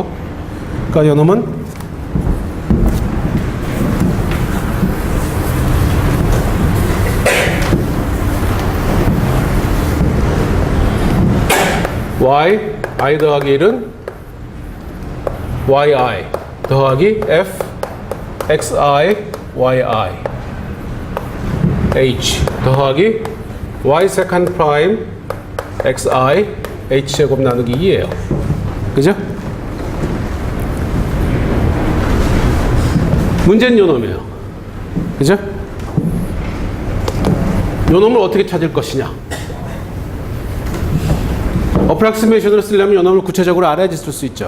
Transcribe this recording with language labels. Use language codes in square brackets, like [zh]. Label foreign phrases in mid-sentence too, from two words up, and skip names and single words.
[ko] 그러니까 요 놈은 I 더하기 1은 yi 더하기 f xi yi h 더하기 y [en] second prime [ko] xi h 제곱 나누기 2예요. 그죠? 문제는 요 놈이에요. 그죠? 요 놈을 어떻게 찾을 것이냐? 어프락시메이션을 쓰려면 요 놈을 구체적으로 알아야지 쓸 수 있죠.